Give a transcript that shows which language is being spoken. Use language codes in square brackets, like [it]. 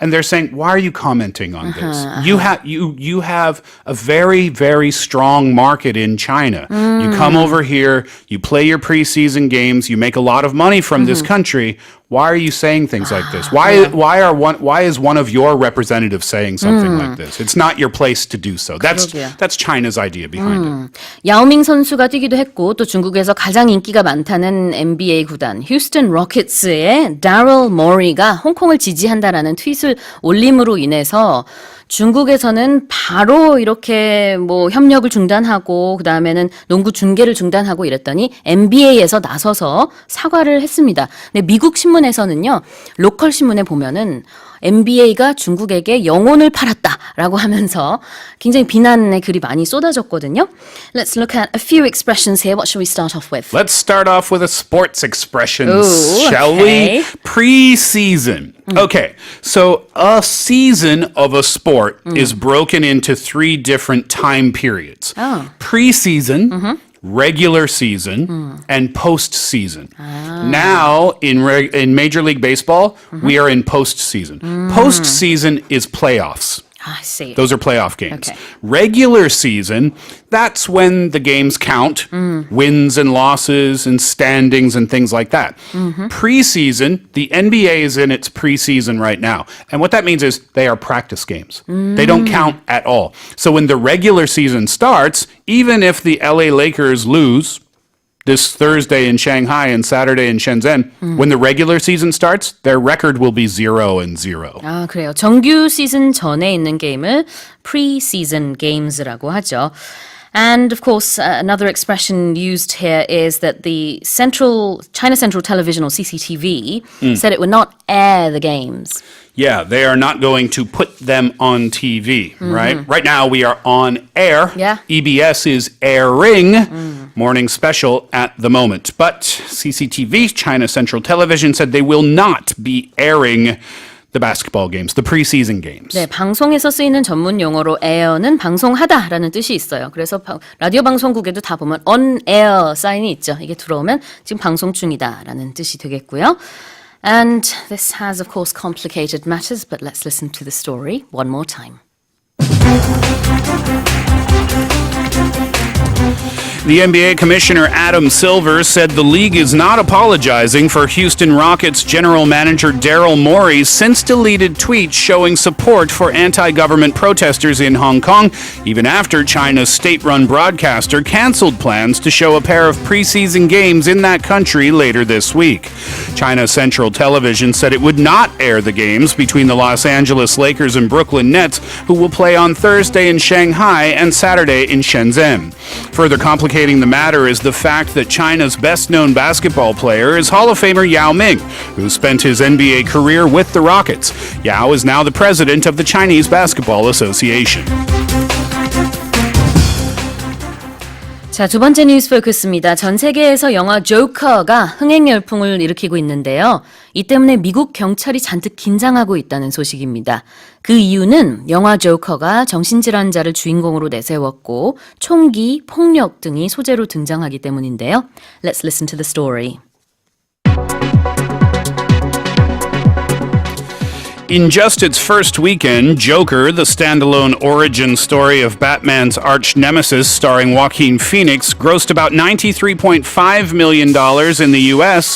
[en] And they're saying, why are you commenting on this? You have a very, very strong market in China. You come over here, you play your preseason games, you make a lot of money from this country. Why are you saying things like this? Why is one of your representatives saying something like this? It's not your place to do so. That's China's idea behind it. [ko] 야오밍 선수가 뛰기도 했고 또 중국에서 가장 인기가 많다는 NBA 구단 휴스턴 로켓츠의 다ryl 모리가 홍콩을 지지한다라는 트윗을 올림으로 인해서 중국에서는 바로 이렇게 뭐 협력을 중단하고 그다음에는 농구 중계를 중단하고 이랬더니 NBA에서 나서서 사과를 했습니다. 근데 미국 신문에서는요. 로컬 신문에 보면은 NBA가 중국에게 영혼을 팔았다라고 하면서 굉장히 비난의 글이 많이 쏟아졌거든요. [en] Let's look at a few expressions here. What should we start off with? Let's start off with a sports expression, Ooh, shall okay. we? Pre-season. Okay, so a season of a sport is broken into 3 different time periods. Oh. Pre-season, regular season, and postseason. Now, in Major League Baseball, we are in postseason. Postseason is playoffs. I see. Those are playoff games. Okay. Regular season, that's when the games count, wins and losses and standings and things like that. Preseason, the NBA is in its preseason right now. And what that means is they are practice games. They don't count at all. So when the regular season starts, even if the LA Lakers lose this Thursday in Shanghai and Saturday in Shenzhen, when the regular season starts, their record will be 0-0. [ko] 아, 그래요. 정규 시즌 전에 있는 게임을 [en] pre-season games [ko] 라고 하죠. [en] And of course, another expression used here is that the China Central Television, or CCTV, said it would not air the games. Yeah, they are not going to put them on TV, right? Right now we are on air. Yeah. EBS is airing Morning Special at the moment. But CCTV, China Central Television, said they will not be airing the basketball games, the preseason games. [ko] 네, 방송에서 쓰이는 전문 용어로 air는 방송하다라는 뜻이 있어요. 그래서 라디오 방송국에도 다 보면 [en] on air [ko] 사인이 있죠. 이게 들어오면 지금 방송 중이다라는 뜻이 되겠고요. [en] And this has, of course, complicated matters, but let's listen to the story one more time. The NBA Commissioner Adam Silver said the league is not apologizing for Houston Rockets general manager Daryl Morey's since-deleted tweet showing support for anti-government protesters in Hong Kong, even after China's state-run broadcaster canceled plans to show a pair of preseason games in that country later this week. China Central Television said it would not air the games between the Los Angeles Lakers and Brooklyn Nets, who will play on Thursday in Shanghai and Saturday in Shenzhen. Further complicating the matter is the fact that China's best-known basketball player is Hall of Famer Yao Ming, who spent his NBA career with the Rockets. Yao is now the president of the Chinese Basketball Association. [ko] 자, 두 번째 뉴스 포커스입니다. 전 세계에서 영화 조커가 흥행 열풍을 일으키고 있는데요. 이 때문에 미국 경찰이 잔뜩 긴장하고 있다는 소식입니다. 그 이유는 영화 조커가 정신질환자를 주인공으로 내세웠고 총기, 폭력 등이 소재로 등장하기 때문인데요. [en] Let's listen to the story. In just its first weekend, Joker, the standalone origin story of Batman's arch-nemesis starring Joaquin Phoenix, grossed about $93.5 million in the U.S.